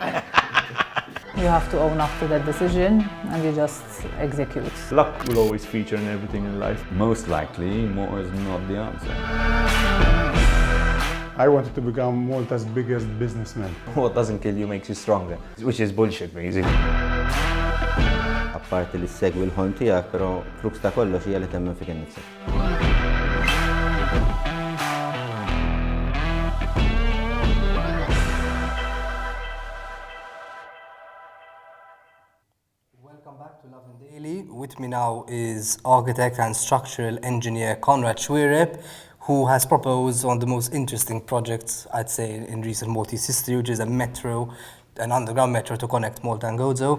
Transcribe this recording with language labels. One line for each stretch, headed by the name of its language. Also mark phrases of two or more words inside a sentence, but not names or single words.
English: You have to own up to that decision and you just execute. Luck will always feature in everything in life. Most likely, more is not the answer. I wanted to become Malta's biggest businessman. What doesn't kill you makes you stronger, which is bullshit, basically.
Maltese: Apparti li segwi l-ħolm tiegħek, però krux ta' kollox hija li temmen fik innifsek.
English: Welcome back to Lovin Daily. With me now is architect and structural engineer Konrad Xuereb, who has proposed one of the most interesting projects, I'd say, in recent Maltese history, which is an underground metro to connect Malta and Gozo.